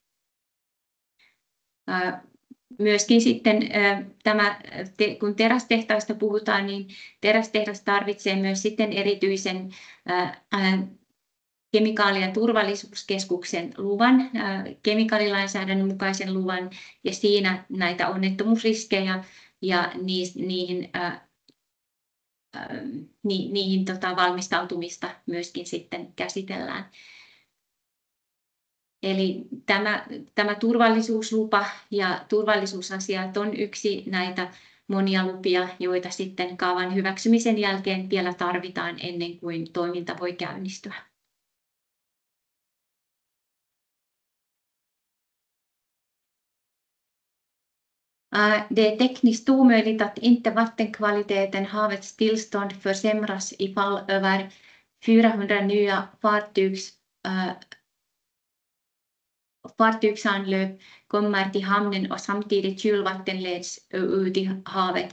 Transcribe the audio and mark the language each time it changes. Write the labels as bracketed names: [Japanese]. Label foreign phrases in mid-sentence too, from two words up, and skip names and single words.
[Finnish] Myöskin sitten kun terästehtaista puhutaan, niin terästehdas tarvitsee myös sitten erityisen kemikaali- ja turvallisuuskeskuksen luvan, kemikaalilainsäädännön mukaisen luvan, ja siinä näitä onnettomuusriskejä ja niihin valmistautumista myöskin sitten käsitellään. Eli tämä turvallisuuslupa ja turvallisuusasiat on yksi näitä monia lupia, joita sitten kaavan hyväksymisen jälkeen vielä tarvitaan ennen kuin toiminta voi käynnistyä. [Swedish] Det är tekniskt omöjligt att inte vattenkvaliteten, havets tillstånd försämras ifall över 400 nya fartygsanlöp kommer till hamnen och samtidigt kylvatten leds ut i havet.